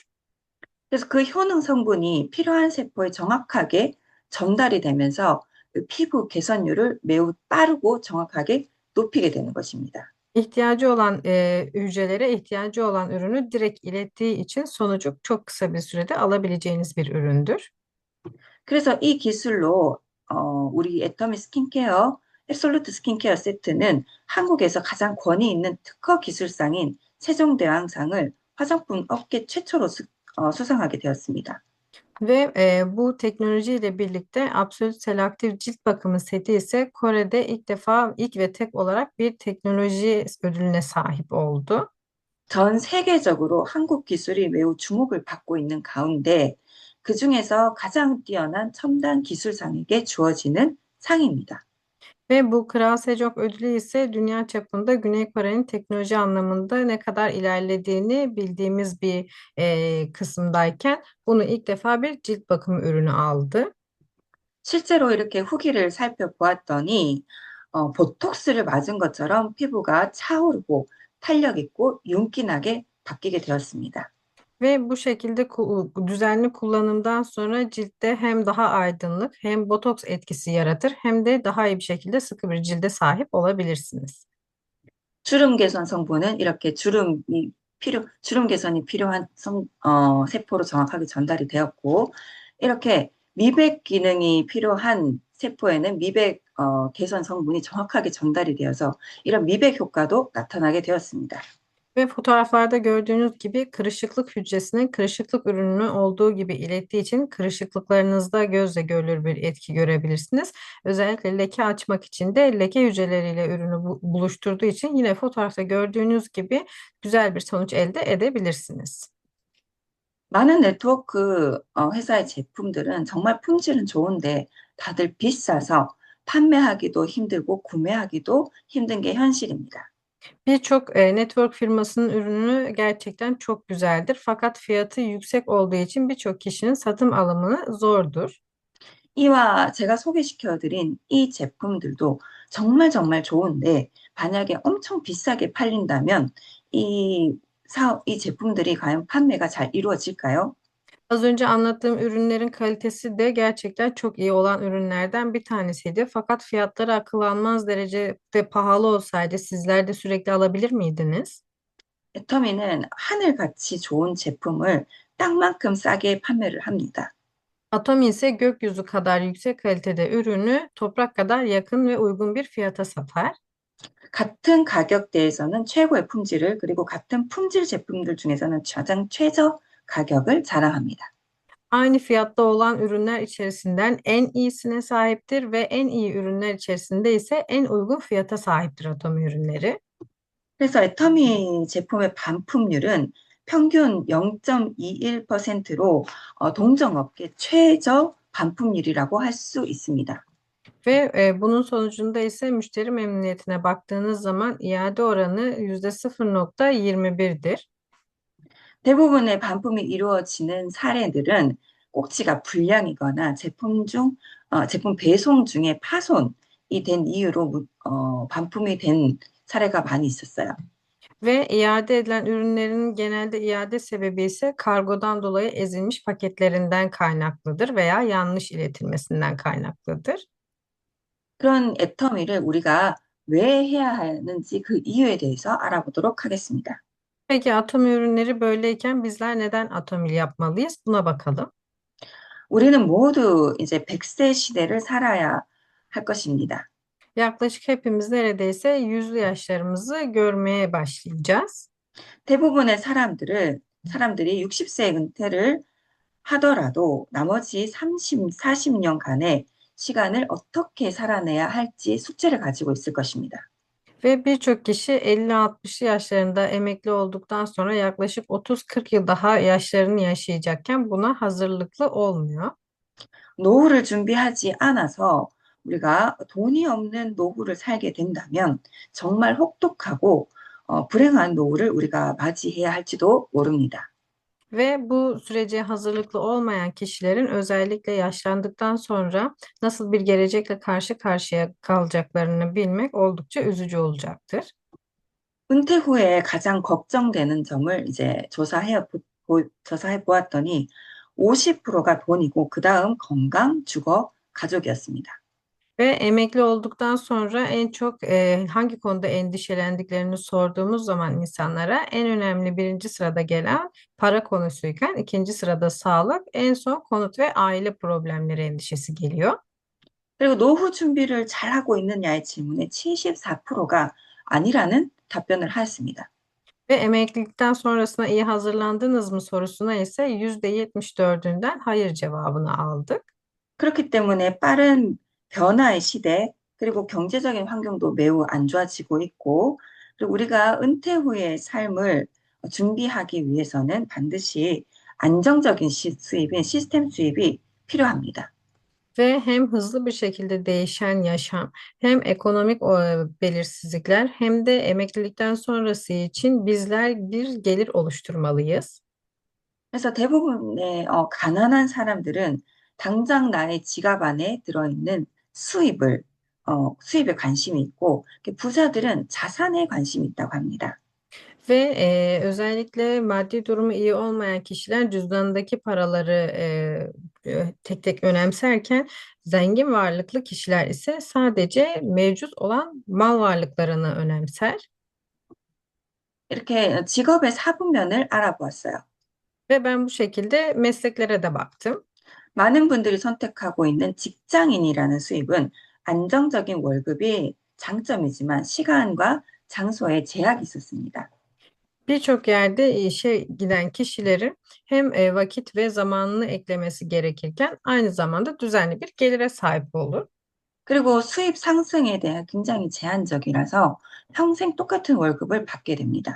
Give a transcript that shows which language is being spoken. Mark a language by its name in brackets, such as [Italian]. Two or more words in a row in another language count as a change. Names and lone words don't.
[Korean] 그래서 그 효능 성분이 필요한 세포에 정확하게 전달이 되면서 그 피부 개선율을 매우 빠르고 정확하게 높이게 되는 것입니다. [Turkish] İhtiyacı olan hücrelere ihtiyacı olan ürünü direkt ilettiği için sonucu çok kısa bir sürede alabileceğiniz bir üründür. [Korean] 그래서 이 기술로 우리 애터미 스킨케어 앱솔루트 스킨케어 세트는 한국에서 가장 권위 있는 특허 기술상인 세종대왕상을 화장품 업계 최초로 수상하게 되었습니다. [Turkish] Ve bu teknolojiyle birlikte Absolute Selective cilt bakımı seti ise Kore'de ilk ve tek olarak bir teknoloji ödülüne sahip oldu. [Korean] 전 세계적으로 한국 기술이 매우 주목을 받고 있는 가운데 그중에서 가장 뛰어난 첨단 기술상에게 주어지는 상입니다. [Turkish] Ve bu Kral Sejong ödülü ise dünya çapında Güney Kore'nin teknoloji anlamında ne kadar ilerlediğini bildiğimiz bir kısımdayken bunu ilk defa bir cilt bakımı ürünü aldı. [Korean] 실제로 이렇게 후기를 살펴보았더니 보톡스를 맞은 것처럼 피부가 차오르고 탄력 있고 윤기나게 바뀌게 되었습니다. [Turkish] Ve bu şekilde düzenli kullanımdan sonra ciltte hem daha aydınlık hem botoks etkisi yaratır hem de daha iyi bir şekilde sıkı bir cilde sahip olabilirsiniz. [Korean] 주름 개선 성분은 이렇게 주름 개선이 필요한 세포로 정확하게 전달이 되었고, 이렇게 미백 기능이 필요한 세포에는 개선 성분이 정확하게 전달이 되어서 이런 미백 효과도 나타나게 되었습니다. [Turkish] Ve fotoğraflarda gördüğünüz gibi kırışıklık hücresinin kırışıklık ürününü olduğu gibi ilettiği için kırışıklıklarınızda gözle görülür bir etki görebilirsiniz. Özellikle leke açmak için de leke hücreleriyle ürünü buluşturduğu için yine fotoğrafta gördüğünüz gibi güzel bir sonuç elde edebilirsiniz. [Korean] 많은 네트워크 회사의 제품들은 정말 품질은 좋은데 다들 비싸서 판매하기도 힘들고 구매하기도 힘든 게 현실입니다. [Turkish] Birçok network firmasının ürünü gerçekten çok güzeldir. Fakat fiyatı yüksek olduğu için birçok kişinin satın alımı zordur. [Korean] 이와 제가 소개시켜드린 이 제품들도 정말 정말 좋은데 만약에 엄청 비싸게 팔린다면 이 제품들이 과연 판매가 잘 이루어질까요? [Turkish] Az önce anlattığım ürünlerin kalitesi de gerçekten çok iyi olan ürünlerden bir tanesiydi. Fakat fiyatları akıl almaz derecede pahalı olsaydı sizler de sürekli alabilir miydiniz? [Korean] 애터미는 하늘같이 좋은 제품을 땅만큼 싸게 판매를 합니다. [Turkish] Atomi ise gökyüzü kadar yüksek kalitede ürünü toprak kadar yakın ve uygun bir fiyata satar. [Korean] 같은 가격대에서는 최고의 품질을 그리고 같은 품질 제품들 중에서는 가장 최저 가격을 자랑합니다. [Turkish] Aynı fiyatta olan ürünler içerisinden en iyisine sahiptir ve en iyi ürünler içerisinde ise en uygun fiyata sahiptir Atomi ürünleri. [Korean] 그래서 애터미 제품의 반품률은 평균 0.21%로 동종업계 최저 반품률이라고 할 수 있습니다. [Turkish] Ve bunun sonucunda ise müşteri memnuniyetine baktığınız zaman iade oranı %0,21'dir. [Korean] 대부분의 반품이 이루어지는 사례들은 꼭지가 불량이거나 제품 배송 중에 파손이 된 이유로 반품이 된 사례가 많이 있었어요. [Turkish] Ve iade edilen ürünlerin genelde iade sebebi ise kargodan dolayı ezilmiş paketlerinden kaynaklıdır veya yanlış iletilmesinden kaynaklıdır. [Korean] 그런 애터미를 우리가 왜 해야 하는지 그 이유에 대해서 알아보도록 하겠습니다. [Turkish] Peki Atomi ürünleri böyleyken bizler neden Atomil yapmalıyız? Buna bakalım. [Korean] 우리는 모두 이제 100세 시대를 살아야 할 것입니다. [Turkish] Yaklaşık hepimiz neredeyse yüzlü yaşlarımızı görmeye başlayacağız. [Korean] 대부분의 사람들이 60세 은퇴를 하더라도 나머지 30, 40년간의 시간을 어떻게 살아내야 할지 숙제를 가지고 있을 것입니다. [Turkish] Ve birçok kişi 50-60 yaşlarında emekli olduktan sonra yaklaşık 30-40 yıl daha yaşlarını yaşayacakken buna hazırlıklı olmuyor. [Korean] 노후를 준비하지 않아서 우리가 돈이 없는 노후를 살게 된다면 정말 혹독하고 불행한 노후를 우리가 맞이해야 할지도 모릅니다. [Turkish] Ve bu sürece hazırlıklı olmayan kişilerin özellikle yaşlandıktan sonra nasıl bir gelecekle karşı karşıya kalacaklarını bilmek oldukça üzücü olacaktır. [Korean] 은퇴 후에 가장 걱정되는 점을 이제 조사해 보았더니 50%가 돈이고 그다음 건강, 주거, 가족이었습니다. [Turkish] Ve emekli olduktan sonra en çok hangi konuda endişelendiklerini sorduğumuz zaman insanlara en önemli birinci sırada gelen para konusuyken ikinci sırada sağlık, en son konut ve aile problemleri endişesi geliyor. [Korean] 그리고 노후 준비를 잘하고 있느냐의 질문에 74%가 아니라는 답변을 하였습니다. [Turkish] Ve emeklilikten sonrasına iyi hazırlandınız mı sorusuna ise %74'ünden hayır cevabını aldık. [Korean] 그렇기 때문에 빠른 변화의 시대, 그리고 경제적인 환경도 매우 안 좋아지고 있고, 그리고 우리가 은퇴 후의 삶을 준비하기 위해서는 반드시 안정적인 수입인 시스템 수입이 필요합니다. [Turkish] Ve hem hızlı bir şekilde değişen yaşam, hem ekonomik belirsizlikler, hem de emeklilikten sonrası için bizler bir gelir oluşturmalıyız. [Korean] 그래서 대부분의 가난한 사람들은 당장 나의 지갑 안에 들어있는 수입에 관심이 있고, 부자들은 자산에 관심이 있다고 합니다. [Turkish] Ve özellikle maddi durumu iyi olmayan kişiler cüzdanındaki paraları tek tek önemserken zengin varlıklı kişiler ise sadece mevcut olan mal varlıklarını önemser. [Korean] 이렇게 직업의 사분면을 알아보았어요. [Turkish] Ve ben bu şekilde mesleklere de baktım. [Korean] 많은 분들이 선택하고 있는 직장인이라는 수입은 안정적인 월급이 장점이지만 시간과 장소에 제약이 있었습니다. [Turkish] Birçok yerde işe giden kişilerin hem vakit ve zamanını eklemesi gerekirken aynı zamanda düzenli bir gelire sahip olur. [Korean] 그리고 수입 상승에 대한 굉장히 제한적이라서 평생 똑같은 월급을 받게 됩니다.